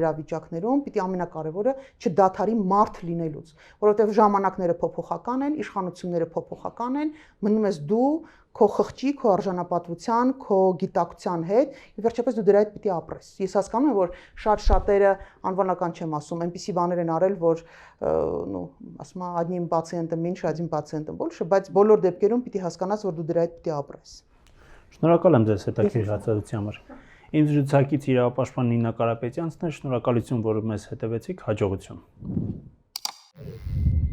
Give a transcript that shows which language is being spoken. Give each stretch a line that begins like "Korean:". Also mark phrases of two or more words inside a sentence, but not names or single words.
Armenian: իրավիճակներում պիտի ամենակարևորը չդադարի մարդ լինելուց, որովհետև ժամանակները փոփոխական են, իշխանությունները փոփոխական են, մնում ես դու քո խղճի, քո արժանապատվության, քո գիտակցության հետ, եւ վերջապես դու դրա հետ պիտի ապրես։ Ես հասկանում եմ, որ շատ-շատերը անվանական չեմ ասում, այնպիսի բաներ են արել, որ ну, ասում եմ,
Russian: одним пациентом меньше, одним пациентом больше,
Armenian: բայց բոլոր դեպքերում պիտի հասկանաս, որ դու դրա հետ պիտի ապրես։ Շնորհակալ եմ ձեզ հետաքրքիր հացադրության համար։ Իմ զրուցակից իրավապաշտպան Նինա Կարապետյանցն է, շնորհակալություն, որ մեզ հետևեցիք, հաջողություն։